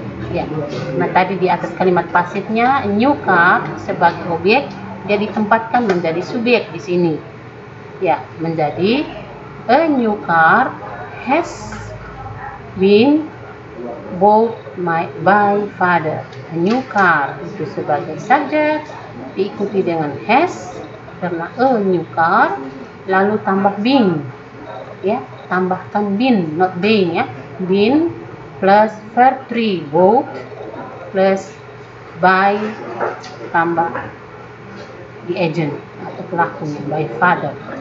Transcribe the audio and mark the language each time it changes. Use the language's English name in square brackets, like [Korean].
[Indonesian] Ya, nah tadi di atas kalimat pasifnya new car sebagai objek, dia ditempatkan menjadi subjek di sini. Ya, menjadi [English] a new car has been bought by father. [Indonesian] A new car itu sebagai subjek, diikuti dengan has karena [English] a new car, [Indonesian] lalu tambah been. Ya, tambahkan been, [English] not being, [Indonesian] ya. Been plus verb 3 bought plus by tambah [English] the agent [Indonesian] atau pelakunya by father.